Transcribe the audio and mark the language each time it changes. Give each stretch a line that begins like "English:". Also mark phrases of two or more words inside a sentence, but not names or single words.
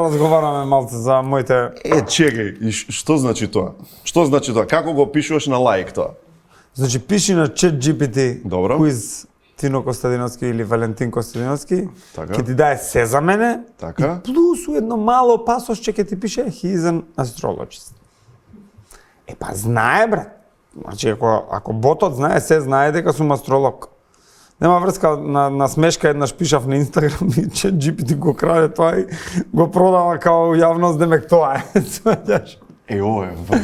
Macedonian: да разговараме малце за моите... Чекај, и што значи тоа? Што значи тоа? Како го опишуваш на лаик тоа? Значи, пиши на ChatGPT Добро. куиз Тино Костадиновски или Валентин Костадиновски, Така. ќе ти даде се за мене, Така? плюс едно мало пасошче ќе ти пише
English: he is an astrologist.
Macedonian: Е па знае брат. Значи ако ботот знае, се знае дека сум астролог. Нема врска, на смешка еднаш пишав на Инстаграм и ChatGPT го краде тоа и го продава као јавност, демек тоа е. Сваќаш? Е, ова е вр.